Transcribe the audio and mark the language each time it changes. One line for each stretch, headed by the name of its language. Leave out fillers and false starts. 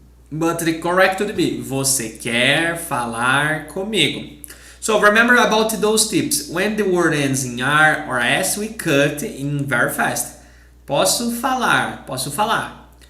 English: But the correct would be,
Portuguese: você quer falar comigo?
English: So remember about those tips. When the word ends in R or S, we cut in very fast.
Portuguese: Posso falar, posso falar.